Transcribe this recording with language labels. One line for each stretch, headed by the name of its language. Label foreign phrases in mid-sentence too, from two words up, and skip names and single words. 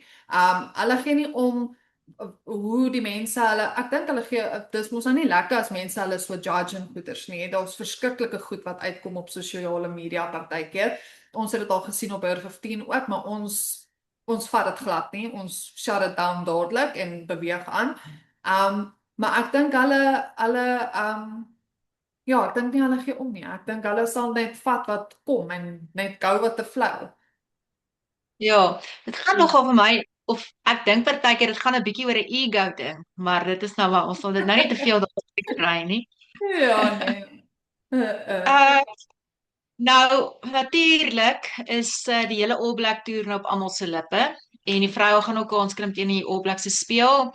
Afrikaans: Hulle gee nie om hoe die mense ek dink hulle gee, dis mos nou nie lekker as mense hulle so judge en goeders nie. Daar's verskriklike goed wat uitkom op sosiale media partykeer. Ons het dit al gesien op Hoër 15 ook, maar ons vat dit glad nie. Ons
English: shut it down
Afrikaans: dadelik en beweeg aan. Maar ek dink ek dink nie hulle gee om nie. Ek dink hulle sal net vat wat kom en net
English: go with the flow.
Afrikaans: Ja, dit gaan nogal vir my, of ek dink partykeer dit gaan 'n bietjie oor 'n ego ding, maar dit is nou maar ons sal dit nou nie te veel daaroor kry nie. Ja, nee. Nou natuurlik is die hele All Black toer nou op almal se lippe en die vroue gaan ook kans kry om teen die All Blacks te speel.